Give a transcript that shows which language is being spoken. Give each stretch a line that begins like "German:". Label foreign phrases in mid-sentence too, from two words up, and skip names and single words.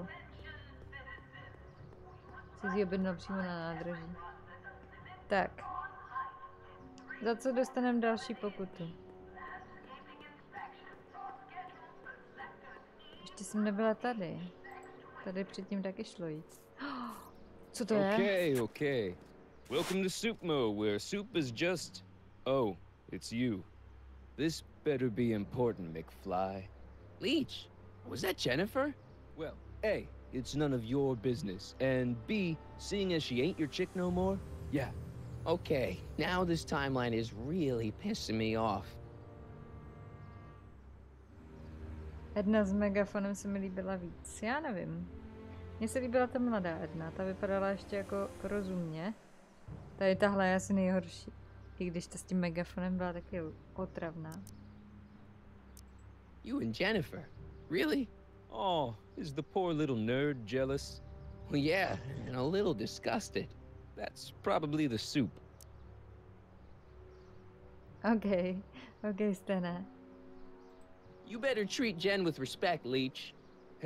Czech: jsi ji objednal přímo na nádraží. Tak. Za co dostaneme další pokutu? Ještě jsem nebyla tady. Tady předtím taky šlo jít. Co to je?
English: Okay. Welcome to Soupmo, where soup is just... Oh, it's you. This better be important, McFly. Leech, was that Jennifer? Well, A, it's none of your business, and B, seeing as she ain't your chick no more, yeah. Okay, now this timeline is really pissing me off.
Czech: Edna s megafonem se mi líbila víc, já nevím. Mně se líbila ta mladá Edna, ta vypadala ještě jako rozumně. Tady tahle je asi nejhorší. I když ta s tím megafonem byla taky otravná.
English: You and Jennifer? Really? Oh, is the poor little nerd jealous? Well, yeah, and a little disgusted. That's probably the soup. Okay, Stena. You better treat Jen with respect, Leech.